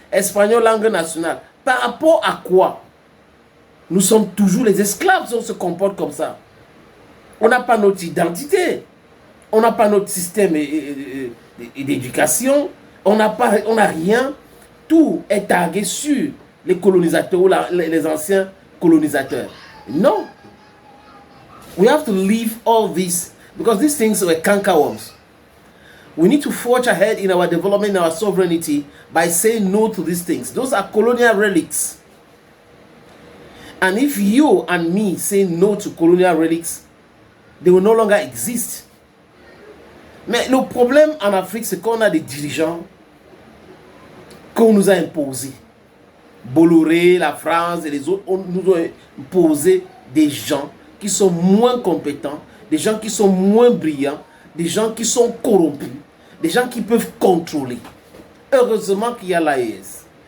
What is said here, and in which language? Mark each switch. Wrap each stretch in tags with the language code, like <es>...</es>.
<fr>Espagnol, langue nationale. Par rapport à quoi? Nous sommes toujours les esclaves si on se comporte comme ça. On n'a pas notre identité. On n'a pas notre système d'éducation. On n'a rien. Tout est tagué sur les colonisateurs ou les anciens colonisateurs.</fr> <en>No. We have to leave all this because these things were cankerworms. We need to forge ahead in our development, in our sovereignty by saying no to these things. Those are colonial relics. And if you and me say no to colonial relics, they will no longer exist.</en> <fr>Mais le problème en Afrique, c'est qu'on a des dirigeants qu'on nous a imposés. Bolloré, la France et les autres, nous ont imposé des gens qui sont moins compétents, des gens qui sont moins brillants, des gens qui sont corrompus, des gens qui peuvent contrôler. Heureusement qu'il y a l'AES.</fr>